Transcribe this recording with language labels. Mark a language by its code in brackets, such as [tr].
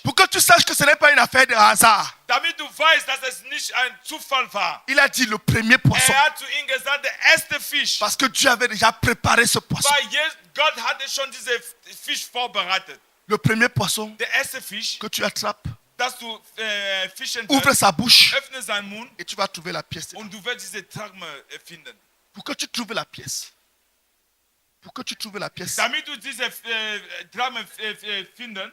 [fr] Pour que tu saches que ce n'est pas une affaire de hasard. [de] damit du weißt, dass es nicht ein Zufall war. [fr] Il a dit le premier poisson. [de] Hat zu ihm gesagt, der erste Fisch. [fr] Parce que Dieu avait déjà préparé ce poisson. [de] Weil Gott hatte schon diesen Fisch vorbereitet. [fr] Le premier poisson [de] Der erste Fisch, [fr] que tu attrapes, [de] dass du fischen [fr] ouvre [de] wirst, [fr] sa bouche [de] öffne seinen Mund [fr] et tu vas trouver la pièce. [de] und du wirst diese Drachme finden. [fr] Pour que tu trouves la pièce, pour que tu trouves la pièce, [de] Damit du diese Drachme finden,